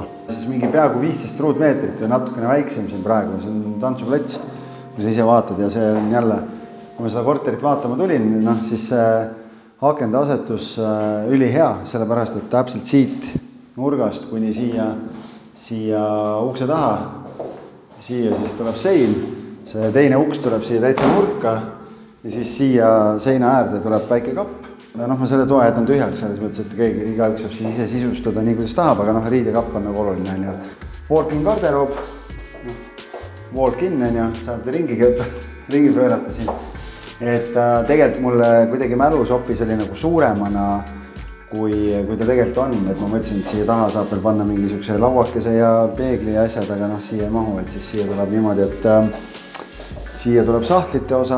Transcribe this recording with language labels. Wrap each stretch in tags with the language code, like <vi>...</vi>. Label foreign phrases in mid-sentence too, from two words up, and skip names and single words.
<et>Siis mingi peaaegu 15 ruutmeetrit või natukene väiksem siin praegu, see on tantsuplats, kui sa ise vaatad ja see on jälle, kui ma seda korterit vaatama tulin, siis akende asetus ülihea, sellepärast, et täpselt siit nurgast kuni siia ukse taha, siia siis tuleb sein, see teine uks tuleb siia täitsa nurka ja siis siia seina äärde tuleb väike kapp. Ma selle toa jätan tühjaks, selles mõttes, et igaüks saab siis ise sisustada nii, kuidas tahab, aga riidekapp on nagu oluline. Walk-in garderoob, walk-in on ju, saate ringi pöörata siin. Et tegelikult mulle kuidagi mälu soppis oli nagu suuremana, kui ta tegelikult on. Et ma mõtlesin, et siia taha saab veel panna mingisuguse lauakese ja peegli ja asjad, aga siia ei mahu, et siis siia tuleb niimoodi, et siia tuleb sahtlite osa,</et>